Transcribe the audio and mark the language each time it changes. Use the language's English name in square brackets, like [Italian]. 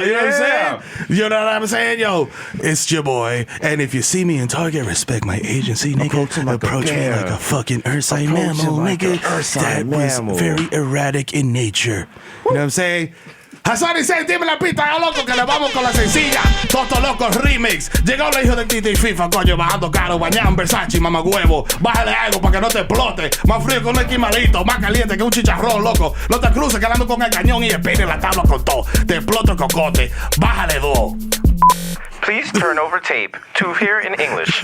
[English] you know what I'm saying? You know what I'm saying? Yo, it's your boy. And if you see me in Target, respect my agency, nigga. Approach me like a fucking earthside mammal, nigga. That was very erratic in nature. You know what I'm saying? [Spanish] Hasan dice, dime la pista, ya loco, que le vamos con la sencilla. Toto Loco Remix. Llegó la hija del Titi FIFA, coño, bajando caro, bañado en Versace, mamá huevo. Bájale algo para que no te explote. Más frío que un esquimalito, más caliente que un chicharrón, loco. No te cruces quedando con el cañón y espine la tabla con todo. Te exploto el cocote. Bájale dos. [English] Please turn over tape to hear in English.